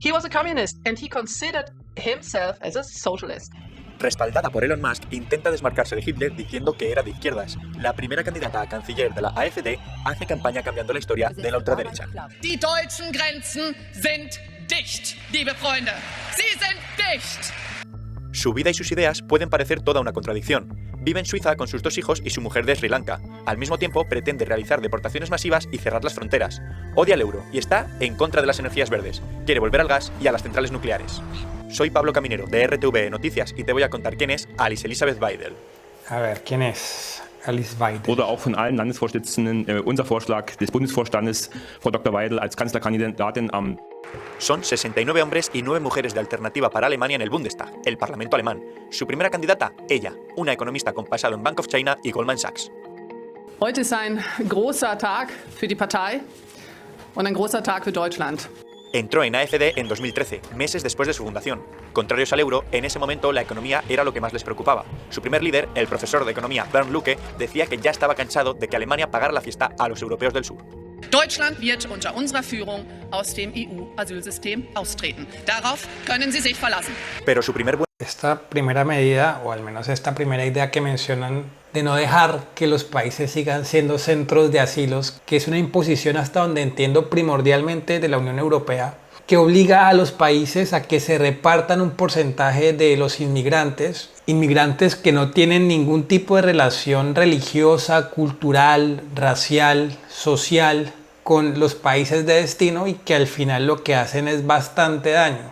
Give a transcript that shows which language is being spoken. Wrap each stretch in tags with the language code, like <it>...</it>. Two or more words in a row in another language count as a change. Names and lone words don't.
<en>He was a communist and he considered himself as a socialist.</en> <es>Respaldada por Elon Musk, intenta desmarcarse de Hitler diciendo que era de izquierdas. La primera candidata a canciller de la AfD hace campaña cambiando la historia de la ultraderecha.</es> <de>Die deutschen Grenzen sind dicht, liebe Freunde. Sie sind dicht.</de> <es>Su vida y sus ideas pueden parecer toda una contradicción. Vive en Suiza con sus 2 hijos y su mujer de Sri Lanka. Al mismo tiempo, pretende realizar deportaciones masivas y cerrar las fronteras. Odia el euro y está en contra de las energías verdes. Quiere volver al gas y a las centrales nucleares. Soy Pablo Caminero, de RTV Noticias, y te voy a contar quién es Alice Elisabeth Weidel. A ver, ¿quién es Alice Weidel?</es> <de>Oder auch von allen Landesvorsitzenden unser Vorschlag des Bundesvorstandes, Frau Dr. Weidel als Kanzlerkandidatin am...</de> <es>Son 69 hombres y 9 mujeres de Alternativa para Alemania en el Bundestag, el Parlamento alemán. Su primera candidata, ella, una economista con pasado en Bank of China y Goldman Sachs.</es> <de>Heute ist ein großer Tag für die Partei und ein großer Tag für Deutschland.</de> <es>Entró en AfD en 2013, meses después de su fundación. Contrarios al euro, en ese momento la economía era lo que más les preocupaba. Su primer líder, el profesor de economía Bernd Lucke, decía que ya estaba cansado de que Alemania pagara la fiesta a los europeos del sur.</es> <de>Deutschland wird unter unserer Führung aus dem EU-Asylsystem austreten. Darauf können Sie sich verlassen.</de> <es>Pero su primer Esta primera medida, o al menos esta primera idea que mencionan, de no dejar que los países sigan siendo centros de asilos, que es una imposición hasta donde entiendo primordialmente de la Unión Europea, que obliga a los países a que se repartan un porcentaje de los inmigrantes que no tienen ningún tipo de relación religiosa, cultural, racial, social con los países de destino y que al final lo que hacen es bastante daño.</es>